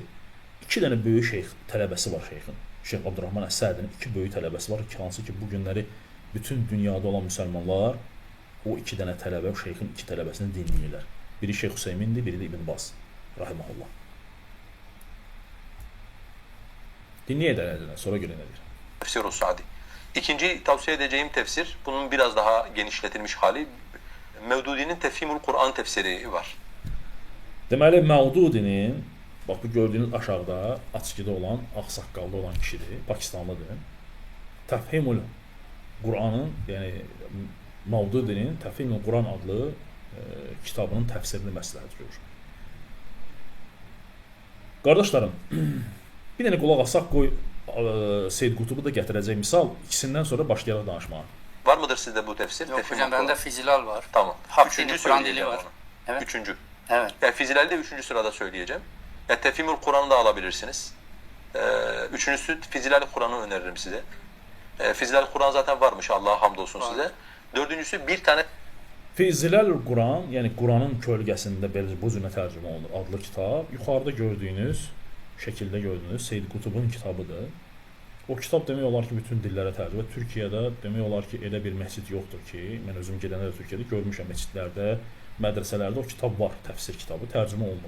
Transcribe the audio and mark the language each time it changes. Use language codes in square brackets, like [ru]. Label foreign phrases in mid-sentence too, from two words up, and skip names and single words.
[az] 2 dənə böyük şeyx tələbəsi var şeyxin. Şeyx Abdurrahman Əs-Sədinin 2 böyük tələbəsi var ki, hansı ki, bu günləri bütün dünyada olan müsəlmanlar o 2 dənə tələbə, şeyxin 2 tələbəsini dinləyirlər. Biri Şeyx Hüseymindir, biri də İbn Baz, rahiməhullah. Dinləyə də sonra görə nə deyir? Tefsir-ü Sa'di. [tr] İkinci tavsiye edeceğim tefsir, bunun biraz daha genişletilmiş hali, Mevdudi'nin Tefhimul Kur'an tefsiri var. [az] Deməli, Mevdudi'nin, bax bu gördüyünüz aşağıda açıqda olan, ağsaqqalda olan kişidir, Pakistanlıdır. Tefhimul Kur'an'ın, yəni Mevdudi'nin Tefhimul Kur'an adlı kitabının təfsirini məsləhət görür. Qardaşlarım, bir dənə qulaq asaq, qoy Seyyid Qutubu da gətirəcək misal, ikisindən sonra başlayalım danışmağa. [tr] Var mıdır sizde bu tefsir? Yok hocam, bende Fizilal var. Tamam. Hafdini Kur'an dili var. Evet. Üçüncü. Evet. Yani Fizilali de 3. sırada söyleyeceğim. Yani Tefhimul Kur'an'ı da alabilirsiniz. Üçüncüsü Fizilali Kur'an'ı öneririm size. Fizilali Kur'an zaten varmış, Allah'a hamdolsun size. Dördüncüsü bir tane Fizilal Quran, [az] yəni Quranın kölgəsində belə bu cürə tərcümə olunur adlı kitab. Yuxarıda gördüyünüz, şəkildə gördüyünüz Seyyid Qutubun kitabıdır. O kitab demək olar ki, bütün dillərə tərcümə. Türkiyədə demək olar ki, elə bir məscid yoxdur ki, mən özüm gedəndə də Türkiyədə görmüşəm məscidlərdə, mədrəsələrdə o kitab var, təfsir kitabı, tərcümə olunur.